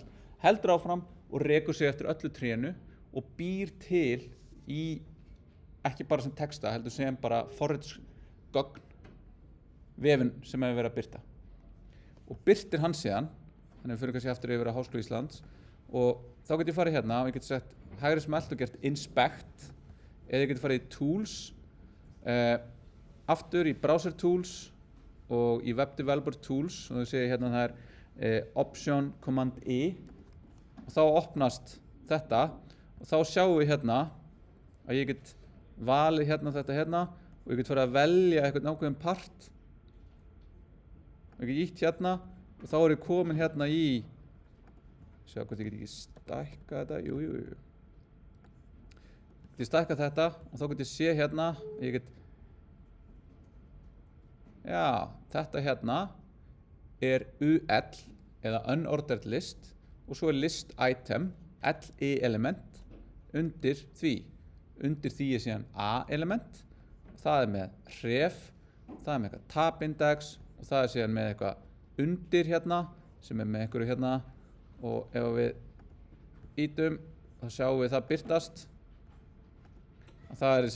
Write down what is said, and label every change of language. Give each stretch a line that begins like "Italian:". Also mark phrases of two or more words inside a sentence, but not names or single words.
Icelandic: Heldur áfram og rekur sig eftir öllu trénu og býr til í, ekki bara sem texta, heldur sem bara forritsgögn vefinn sem hefur verið að byrta. Og byrtir hann síðan, þannig við fyrir kannski aftur yfir að Háskóla Íslands, og þá get ég farið hérna og ég get sett hægri smelt og gert inspect, eða ég get farið í tools, aftur í
English: browser tools
Icelandic: og í
English: web developer tools,
Icelandic: og þú séu hérna það
English: option command E,
Icelandic: og þá opnast þetta og þá sjáum við hérna að ég get valið hérna þetta hérna og ég get farið að velja eitthvað ákveðin part og ég get ítt hérna og þá er ég komin hérna í sjá hvort ég get ekki stækka þetta ég stækka þetta og þá get ég sé hérna ég get þetta hérna er UL eða
English: unordered list
Icelandic: og svo er
English: list item LI element
Icelandic: undir því er síðan
English: A element
Icelandic: það er með ref það er með eitthvað
English: tab index
Icelandic: og það er síðan með eitthvað undir hérna sem er með einhverju hérna og ef við ítum þá sjáum við það birtast og það er